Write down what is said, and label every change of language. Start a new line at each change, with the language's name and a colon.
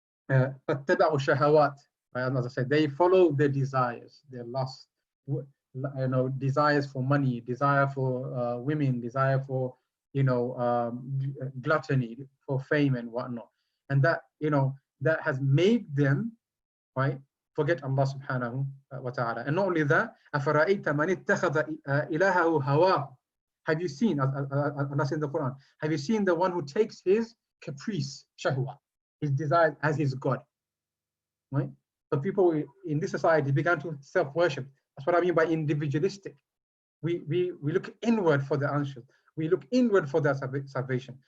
English: Shahawat, as I said, they follow their desires, their lust, you know, desires for money, desire for women, desire for, you know, gluttony, for fame and whatnot. And that, you know, that has made them, right, forget Allah subhanahu wa ta'ala. And not only that,
Arabic: أَفَرَأَيْتَ مَنِ اتَّخَذَ إِلَهَهُ هَوَاهُ.
English: Have you seen, Allah said in the Quran, have you seen the one who takes his caprice, shahwa, his desire as his God? Right? So people in this society began to self-worship. That's what I mean by individualistic. We look inward for the answers. We look inward for their salvation.